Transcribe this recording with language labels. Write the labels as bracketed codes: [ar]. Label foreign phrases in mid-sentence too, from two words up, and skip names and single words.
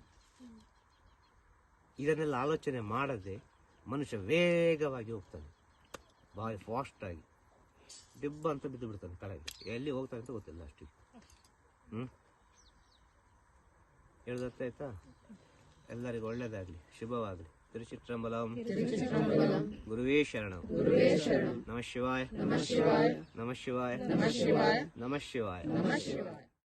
[kn] ಇದನ್ನೆಲ್ಲ ಆಲೋಚನೆ ಮಾಡದೆ ಮನುಷ್ಯ ವೇಗವಾಗಿ ಹೋಗ್ತಾನೆ, ಭಾಳ ಫಾಸ್ಟ್ ಆಗಿ ಡಿಬ್ಬ ಅಂತ ಬಿದ್ದು ಬಿಡ್ತಾನೆ ಕೆಳಗೆ. ಎಲ್ಲಿ ಹೋಗ್ತಾನೆ ಅಂತ ಗೊತ್ತಿಲ್ಲ ಅಷ್ಟಿಗೆ. ಹೇಳ್ದಾಯ್ತಾ? ಎಲ್ಲರಿಗೂ ಒಳ್ಳೇದಾಗ್ಲಿ, ಶುಭವಾಗ್ಲಿ. ತಿರುಚಿಟ್ರಂಬಲಂ. [sa] ಗುರುವೇ ಶರಣಂ. ನಮಃ ಶಿವಾಯ. ನಮಃ ಶಿವಾಯ. ನಮಃ ಶಿವಾಯ. ನಮಃ ಶಿವಾಯ.